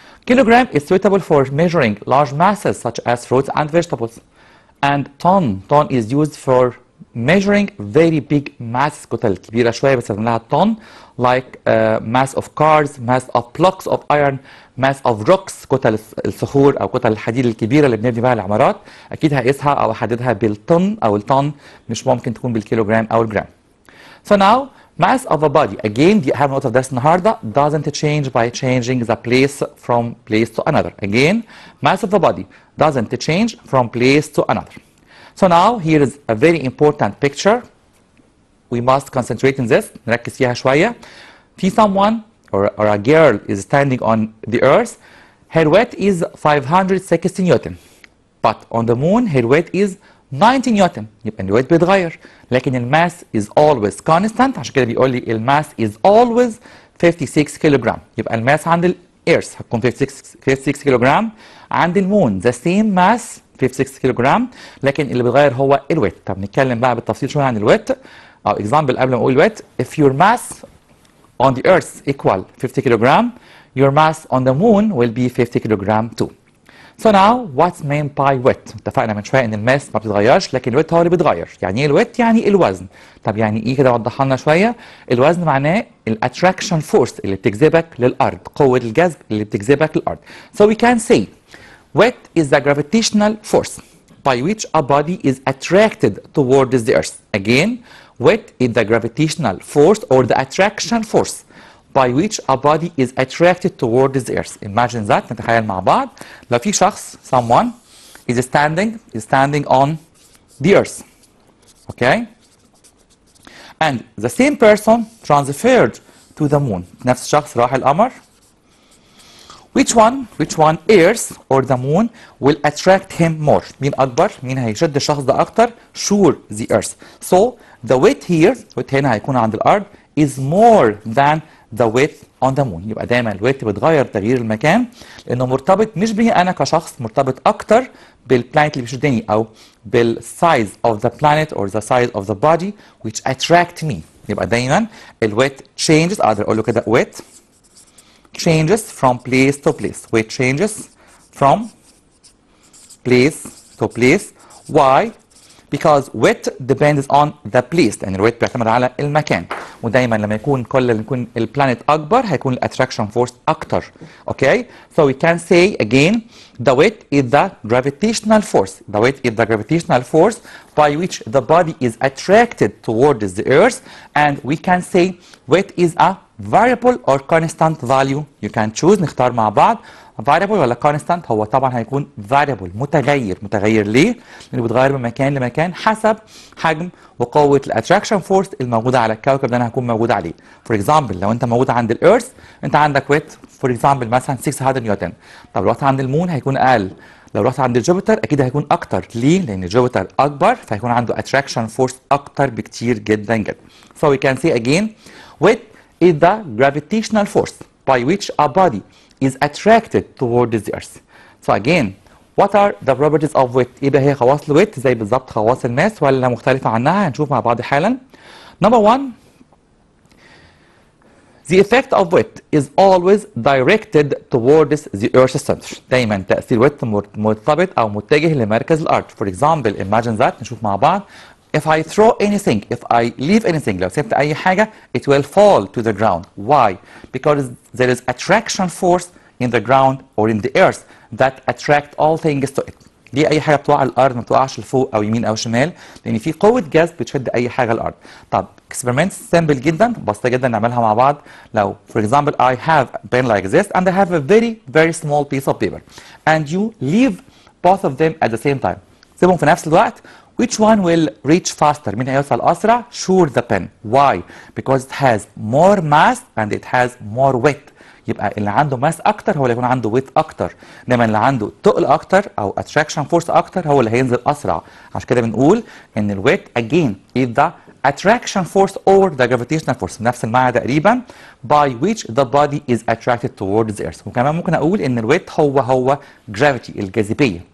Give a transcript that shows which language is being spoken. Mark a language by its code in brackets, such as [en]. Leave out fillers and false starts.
[en] Kilogram is suitable for measuring large masses such as fruits and vegetables. And ton is used for measuring very big masses [ar] كتل كبيرة شوية بنستخدم لها [en] ton like mass of cars, mass of blocks of iron, mass of rocks [ar] كتل الصخور أو كتل الحديد الكبيرة اللي بنبني بها العمارات. أكيد هقيسها أو أحددها بالطن أو الطن، مش ممكن تكون بالكيلوغرام أو الجرام. [en] So now mass of a body again [ar] دي أهم نقطة في درس النهاردة [en] doesn't change by changing the place from place to another. Again mass of the body doesn't change from place to another. So now here is a very important picture. We must concentrate in this. [ar] نركز فيها شوية. [en] في someone or a girl is standing on the earth. Her weight is 560 Newton. But on the moon her weight is 90 Newton. [ar] يبقى الويت بيتغير لكن الماس [en] is always constant. [ar] عشان كده بيقول لي الماس [en] is always [ar] 56 كيلوغرام. يبقى الماس عند الإيرث هتكون 56 كيلوغرام، عند المون [en] the same mass [ar] 56 كيلوغرام، لكن اللي بيتغير هو الويت. طب نتكلم بقى بالتفصيل شويه عن الويت او اكزامبل قبل ما اقول الويت. [en] If your mass on the earth equal 50 kilogram your mass on the moon will be 50 kilogram too. So now what's meant by weight؟ [ar] اتفقنا من شويه ان الماس ما بتتغيرش لكن الويت هو اللي بيتغير. يعني ايه الويت؟ يعني الوزن. طب يعني ايه كده؟ وضحها لنا شويه. الوزن معناه الاتراكشن فورس اللي بتجذبك للارض، قوه الجذب اللي بتجذبك للارض. [en] So we can say weight is the gravitational force by which a body is attracted towards the earth. Again, weight is the gravitational force or the attraction force by which a body is attracted towards the earth. Imagine that. [ar] نتخيل مع بعض لو في شخص [en] someone is standing on the earth. Okay? And the same person transferred to the moon. [ar] نفس الشخص راح القمر. [en] Which one earth or the moon will attract him more? [ar] مين أكبر؟ مين هيشد الشخص ده أكتر؟ [en] Sure the earth. So the weight here weight [ar] هنا هيكون عند الأرض [en] is more than the weight on the moon. [ar] يبقى دايما الويت بيتغير تغيير المكان لأنه مرتبط مش بي أنا كشخص، مرتبط أكتر بالبلانيت اللي بيشدني أو بال [en] size of the planet or the size of the body which attract me. [ar] يبقى دايما الويت changes. أقدر أقول له كده [en] weight changes from place to place. Weight changes from place to place. Why? Because weight depends on the place. [ar] لأن الويت بيعتمد على المكان، ودايما لما يكون البلانيت أكبر هيكون الاتراكشن فورس أكتر. [en] Okay? So we can say again the weight is the gravitational force. The weight is the gravitational force by which the body is attracted towards the earth, and we can say weight is a variable or constant value. You can choose. [ar] نختار مع بعض variable ولا constant. هو طبعا هيكون variable، متغير ليه؟ لأنه بيتغير من مكان لمكان حسب حجم وقوة الاتراكشن فورس الموجودة على الكوكب اللي أنا هكون موجود عليه. [en] For example [ar] لو أنت موجود عند الإيرث أنت عندك [en] weight for example [ar] مثلا 600 نيوتن. طب لو رحت عند المون هيكون أقل. لو رحت عند الجوبيتر أكيد هيكون أكتر. ليه؟ لأن الجوبيتر أكبر فهيكون عنده [en] attraction force [ar] أكتر بكتير جدا جدا. [en] So we can say again weight is the gravitational force by which a body is attracted towards the earth. So again, what are the properties of weight؟ [ar] ايه بقى هي خواص الويت؟ زي بالظبط خواص الماس ولا مختلفة عنها؟ هنشوف مع بعض حالا. [en] Number one, the effect of weight is always directed towards the earth's center. [ar] دايما تأثير ويت مرتبط أو متجه لمركز الأرض. [en] For example, imagine that. [ar] نشوف مع بعض. [en] If I throw anything, if I leave anything, [ar] لو سبت أي حاجة, [en] it will fall to the ground. Why? Because there is attraction force in the ground or in the earth that attract all things to it. [ar] ليه أي حاجة بتقع على الأرض ما بتقعش لفوق أو يمين أو شمال؟ لأن في قوة جذب بتشد أي حاجة الأرض. طب [en] experiment simple [ar] جدا، بسيطة جدا نعملها مع بعض. [en] لو for example I have a pen like this and I have a very small piece of paper and you leave both of them at the same time. [ar] سيبهم في نفس الوقت. [en] Which one will reach faster؟ [ar] مين هيوصل أسرع؟ [en] Sure the pen. Why? Because it has more mass and it has more weight. [ar] يبقى اللي عنده ماس أكتر هو اللي يكون عنده ويت أكتر. إنما اللي عنده تقل أكتر أو [en] attraction force [ar] أكتر هو اللي هينزل أسرع. عشان كده بنقول إن الويت again is the [en] attraction force or the gravitational force [ar] نفس المعنى تقريبا [en] by which the body is attracted towards the earth. [ar] وكمان ممكن اقول ان الويت هو [en] gravity [ar] الجاذبيه.